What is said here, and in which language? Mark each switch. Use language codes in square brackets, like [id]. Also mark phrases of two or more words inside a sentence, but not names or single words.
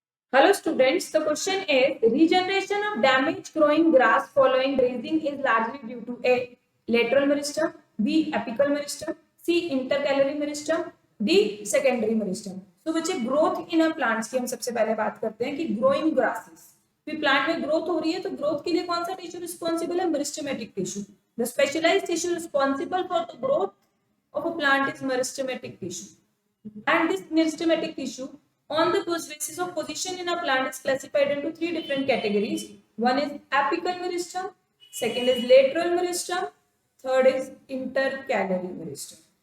[en] Hello students, the question is regeneration of damaged growing grass following grazing is largely due to A. Lateral meristem, B. Apical meristem, C. Intercalary meristem, D. Secondary meristem. [hi] तो बच्चे [en] growth in plants [hi] की हम सबसे पहले बात करते हैं कि [en] growing grasses [hi] भी प्लांट में ग्रोथ हो रही है तो ग्रोथ के लिए कौन सा [en] tissue responsible [hi] है? [en] Meristematic tissue. The specialized tissue responsible for the growth of a plant is meristematic tissue, and this meristematic tissue on the basis of position in a plant is classified into three different categories. One is apical meristem, second is lateral meristem, third is intercalary meristem.